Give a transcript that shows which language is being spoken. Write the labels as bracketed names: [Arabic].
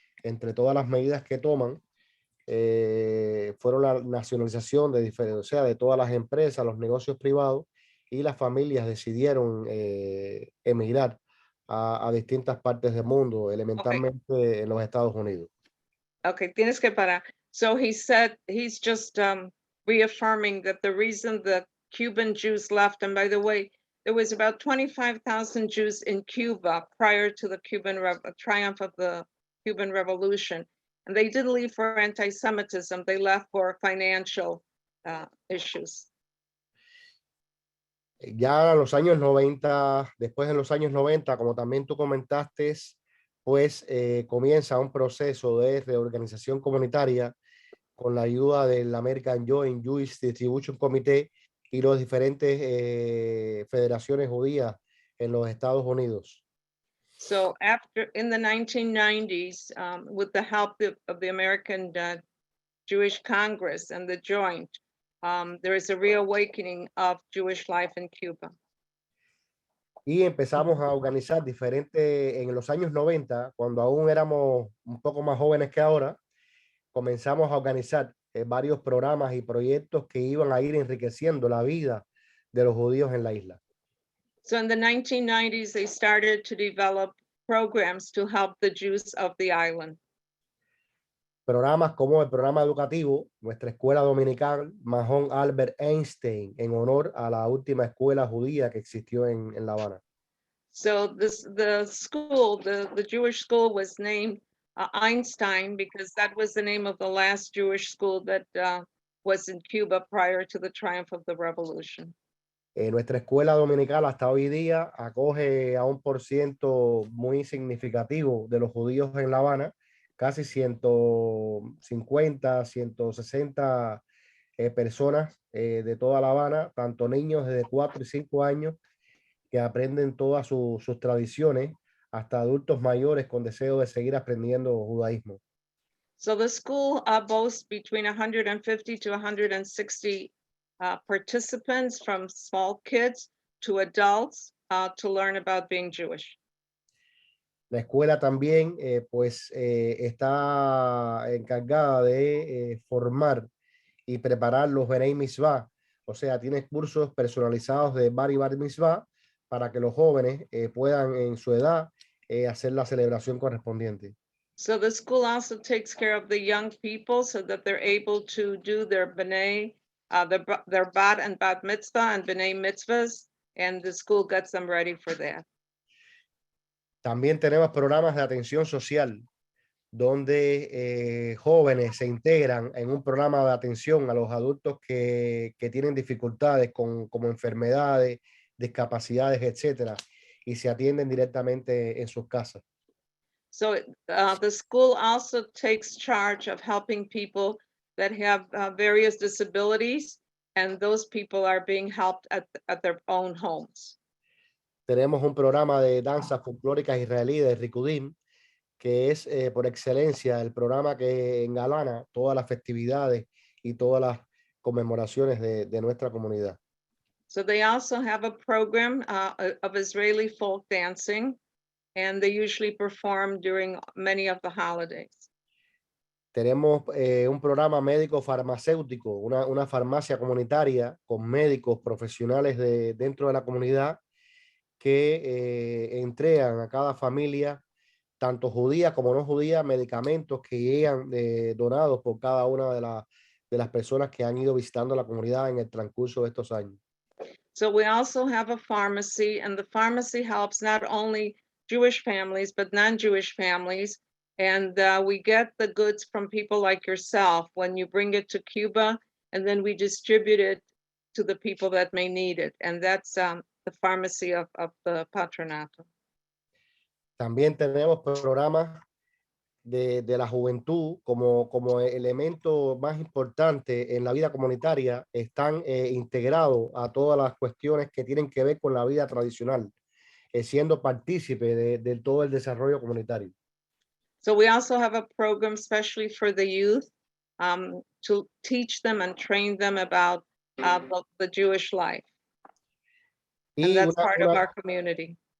[Spanish] entre todas las medidas que toman, fueron la nacionalización de diferentes, o sea, de todas las empresas, los negocios privados, y las familias decidieron emigrar a distintas partes del mundo, elementalmente en los Estados Unidos. Okay, tienes que parar. [English] So he said he's just reaffirming that the reason the Cuban Jews left, and by the way, there was about 25,000 Jews in Cuba prior to the triumph of the Cuban Revolution. And they didn't leave for anti-Semitism, they left for financial issues. [Spanish] Ya en los años 90, después en los años 90, como también tú comentaste, pues comienza un proceso de reorganización comunitaria con la ayuda del American Joint Jewish Distribution Committee y las diferentes federaciones judías en los Estados Unidos. [English] So after, in the 1990s, with the help of the American Jewish Congress and the Joint, there is a reawakening of Jewish life in Cuba. [Spanish] Y empezamos a organizar diferentes, en los años 90, cuando aún éramos un poco más jóvenes que ahora, comenzamos a organizar varios programas y proyectos que iban a ir enriqueciendo la vida de los judíos en la isla. [English] So in the 1990s, they started to develop programs to help the Jews of the island. [Spanish] Programas como el programa educativo, nuestra escuela dominical Mahon Albert Einstein, en honor a la última escuela judía que existió en La Habana. [English] So the school, the Jewish school was named Einstein because that was the name of the last Jewish school that was in Cuba prior to the triumph of the revolution. [Spanish] Nuestra escuela dominical hasta hoy día acoge a un % muy significativo de los judíos en La Habana, casi 150, 160 personas de toda La Habana, tanto niños de 4 y 5 años que aprenden todas sus tradiciones, hasta adultos mayores con deseo de seguir aprendiendo judaísmo. [English] So the school boasts between 150 to 160 participants, from small kids to adults, to learn about being Jewish. [Spanish] La escuela también está encargada de formar y preparar los Benei Mitzvah, o sea, tiene cursos personalizados de Bar y Bar Mitzvah para que los jóvenes puedan en su edad hacer la celebración correspondiente. [English] So the school also takes care of the young people so that they're able to do their B'nai, their Bat and Bat Mitzvah and B'nai Mitzvahs, and the school gets them ready for that. [Spanish] También tenemos programas de atención social, donde jóvenes se integran en un programa de atención a los adultos que tienen dificultades como enfermedades, discapacidades, etcétera, y se atienden directamente en sus casas. [English] So the school also takes charge of helping people that have various disabilities, and those people are being helped at their own homes. [Spanish] Tenemos un programa de danza folclórica israelí de Rikudim, que es por excelencia el programa que engalana todas las festividades y todas las conmemoraciones de nuestra comunidad. [English] So they also have a program of Israeli folk dancing, and they usually perform during many of the holidays. [Spanish] Tenemos un programa médico farmacéutico, una farmacia comunitaria con médicos profesionales dentro de la comunidad que entregan a cada familia, tanto judía como no judía, medicamentos que llegan donados por cada una de las personas que han ido visitando la comunidad en el transcurso de estos años. [English] So we also have a pharmacy, and the pharmacy helps not only Jewish families, but non-Jewish families. And we get the goods from people like yourself when you bring it to Cuba, and then we distribute it to the people that may need it. And that's the pharmacy of the Patronato. [Spanish] También tenemos programas de la juventud como elemento más importante en la vida comunitaria. Están integrados a todas las cuestiones que tienen que ver con la vida tradicional, siendo partícipe de todo el desarrollo comunitario. [English] So we also have a program especially for the youth, to teach them and train them about the Jewish life. And [Spanish] Y [English] that's part of our community.